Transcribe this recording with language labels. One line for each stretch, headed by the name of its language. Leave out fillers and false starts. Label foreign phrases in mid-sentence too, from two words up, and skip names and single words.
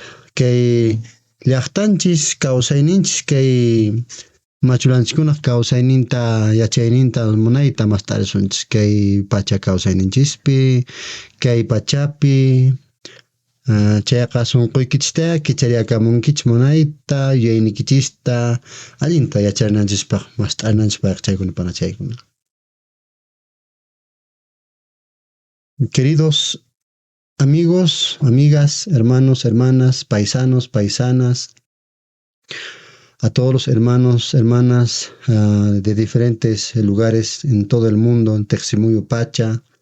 Quechua: Kay llaqtanchis, kawsayninchis, kay machuranchikkunaq kawsayninta, yachayninta munayta mas t'arisunchis. Kay pacha kawsayninchispi, kay pachapi, chayqa sunquykichista kichariyakamunkichis munayta, yuyaynikichista, allinta yacharinanchispaq mas t'arinanchispaq wayqichaykuna, panachaykuna.
Spanish: Queridos amigos, amigas, hermanos, hermanas, paisanos, paisanas, a todos los hermanos, hermanas de diferentes lugares en todo el mundo, en
Quechua: Teximullo Pacha,